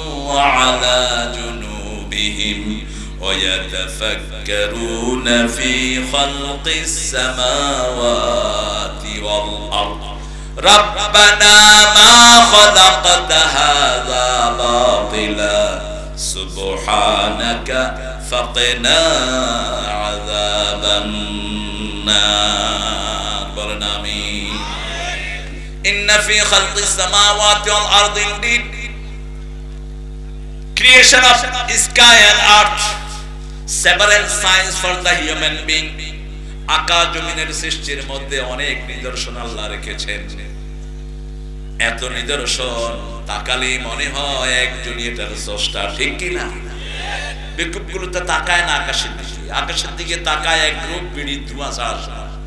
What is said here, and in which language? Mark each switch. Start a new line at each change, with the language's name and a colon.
Arabic: وعلى جنوبهم ويتفكرون في خلق السماوات والأرض ربنا ما خلقت هذا باطلا سبحانك فقنا عذاب النار.
Bangla: বলেন আমিন।
Arabic: Inna fi khalqis samawati wal ardi,
English: indeed creation of sky and earth, several signs for the human being.
Bangla: আকাশ জমিনের সৃষ্টির মধ্যে অনেক নিদর্শন আল্লাহ রেখেছেন। এত নিদর্শন তাকালে মনে হয় একজনই এটার স্রষ্টা, ঠিক কি না? বিক্ষোভগুলো তো তাকায় না আকাশের দিকে, আকাশের দিকে তাকায় এক গ্রুপ বিড়ির ধোঁয়া ছাড়া।